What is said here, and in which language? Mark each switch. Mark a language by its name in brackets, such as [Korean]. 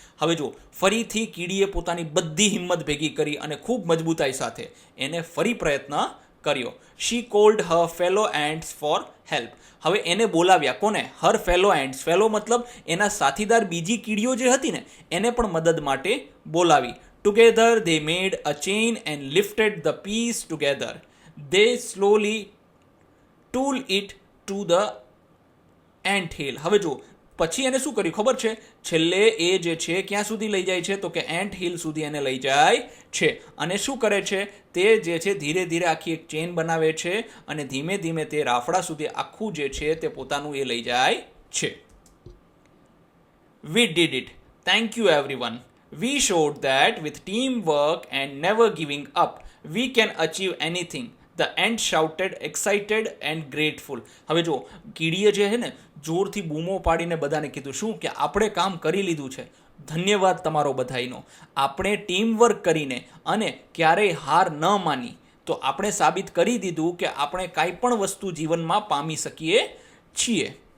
[Gujarati] હવે જો ફરીથી કીડીએ પોતાની બધી હિંમત ભેગી કરી અને ખૂબ મજબૂતાઈ સાથે એને ફરી પ્રયત્ન કર્યો. [English] She called her fellow ants for help. [Gujarati] હવે એને બોલાવ્યા. કોને? [English] Her fellow ants. [Gujarati] ફેલો મતલબ એના સાથીદાર બીજી કીડીઓ જે હતી ને એને પણ મદદ માટે બોલાવી. [English] Together they made a chain and lifted the piece together. They slowly tool it to the ant hill. [Gujarati] હવે જો પછી એને શું કર્યું ખબર છે? છેલ્લે એ જે છે ક્યાં સુધી લઈ જાય છે? તો કે એન્ટ હિલ સુધી એને લઈ જાય છે. અને શું કરે છે? તે જે છે ધીરે ધીરે આખી એક ચેન બનાવે છે અને ધીમે ધીમે તે રાફડા સુધી આખું જે છે તે પોતાનું એ લઈ જાય છે. [English] We did it. Thank you everyone. We showed that with teamwork and never giving up, we can achieve anything. The ant shouted, excited and grateful. [Gujarati] હવે જો કીડીએ જે છે ને જોરથી બૂમો પાડીને બધાને કીધું શું કે આપણે કામ કરી લીધું છે, ધન્યવાદ તમારો બધાયનો. આપણે ટીમ વર્ક કરીને અને ક્યારેય હાર ન માની તો આપણે સાબિત કરી દીધું કે આપણે કાંઈ પણ વસ્તુ જીવનમાં પામી શકીએ છીએ.